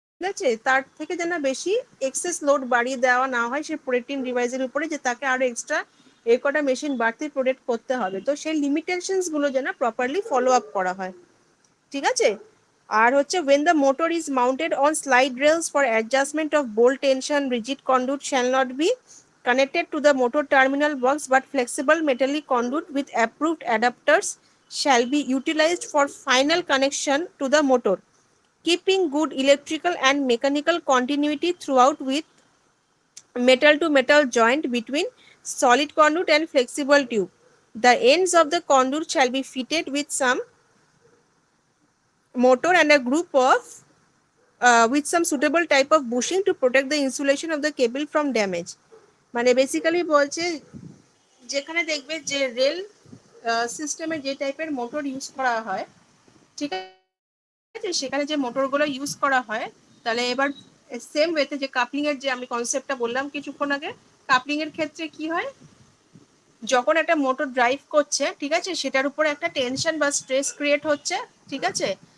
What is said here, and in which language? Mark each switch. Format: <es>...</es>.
<bn>আছে, তার থেকে যেন বেশি এক্সেস লোড বাড়িয়ে দেওয়া না হয় সেই প্রোটেক্টিং ডিভাইসের উপরে, যে তাকে আরো এক্সট্রা এই কটা মেশিন বাড়তি প্রোটেক্ট করতে হবে। তো সেই লিমিটেশনস গুলো যেন প্রপারলি ফলো আপ করা হয়, ঠিক আছে। আর হচ্ছে</bn> <en>when the motor is mounted on slide rails for adjustment of bolt tension, rigid conduit shall not be connected to the motor terminal box, but flexible metallic conduit with approved adapters shall be utilized for final connection to the motor, keeping good electrical and mechanical continuity throughout, with metal to metal joint between solid conduit and flexible tube. The ends of the conduit shall be fitted with some motor and a group of with some suitable type of bushing to protect the insulation of the cable from damage.</en> <bn>মানে basically বলছে যেখানে দেখবে যে rail সিস্টেমে যে টাইপের motor use করা হয়, ঠিক আছে, সেখানে যে মোটরগুলো ইউজ করা হয়, তাহলে এবার সেম ওয়েতে যে কাপলিং এর যে আমি কনসেপ্টটা বললাম কিছুক্ষণ আগে, কাপলিং এর ক্ষেত্রে কি হয়, যখন একটা মোটর ড্রাইভ করছে, ঠিক আছে, সেটার উপর একটা টেনশন বা স্ট্রেস ক্রিয়েট হচ্ছে, ঠিক আছে।</bn>